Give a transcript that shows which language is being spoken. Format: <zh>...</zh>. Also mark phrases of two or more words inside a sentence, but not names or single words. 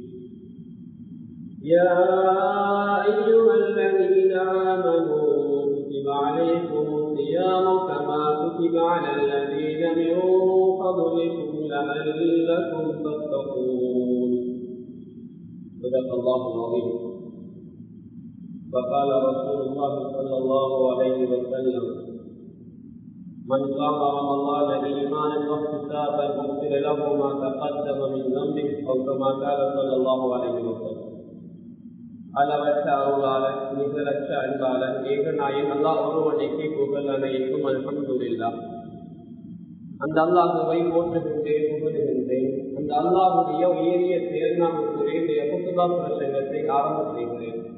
<ar>يا أيها الذين آمنوا كتب عليكم الصيام كما كتب على الذين من قبلكم لعلكم تتقون صدق الله العظيم وقال رسول الله صلى الله عليه وسلم من قام رمضان إيمانا واحتسابا غفر له ما تقدم من ذنبه أو كما قال صلى الله عليه وسلم</ar> <ta>அளவற்ற அருளாளன் நிகழற்ற அன்பாளன் ஏகநாயன் அல்லாஹ் ஒருவனுக்கே புகழ் அனைத்தும் அல்ஹம்துலில்லாஹ். அந்த அல்லாஹுவை போற்றுகின்றேன், புகழுகின்றேன். அந்த அல்லாஹுடைய உயரிய தேர்நாமத்துடைய குத்துபா பிரசங்கத்தை ஆரம்ப செய்கிறேன்.</ta>